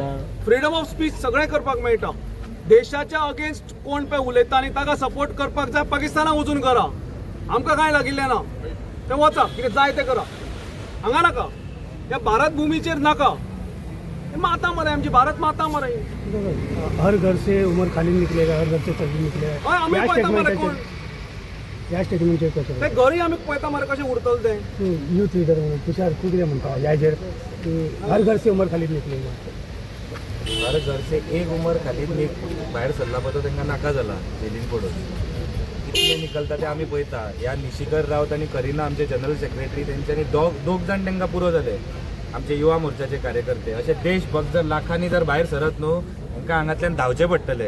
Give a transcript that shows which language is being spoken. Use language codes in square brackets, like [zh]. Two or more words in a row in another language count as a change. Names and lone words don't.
[en] freedom of speech [kok] सगळें करपाक मेळटा. देशाच्या अगेन्स्ट कोण पळय उलयता आनी ताका सपोर्ट करपाक जाय पाकिस्तानाक वचून करा. आमकां कांय लागिल्लें ना. तें वचा कितें जाय तें करा. हांगा नाका ह्या भारत भुमीचेर नाका. माता मरे आमची भारत माता मरे. [hi] हर घर से उमर खाली निकलेगा हर घर से तस्वीर निकलेगा. [kok] हय आमी पळयता मरे कोण या स्टेटमेंटचेर कशें ते घरी आमी पळयता मरे कशें उरतलें तें. [en] youth leader [kok] म्हणून तुषार तूं कितें म्हणटा ह्या हेजेर की [hi] हर घर से उमर खाली निकलेगा. हर घर से [kok] एक उमर खालीद भायर सरला पळय तो तांकां नाका जाला जेलीन पडून. कितले निकलता ते आमी पळयता. ह्या निशिकर रावत आनी करिना आमचे [en] general secretary [kok] तेंच्यांनी दोग जाण तांकां पुरो जाले आमचे युवा मोर्चाचे कार्यकर्ते. अशे देशभक्त जर लाखांनी जर भायर सरत न्हू तांकां हांगांतल्यान धांवचे पडटले.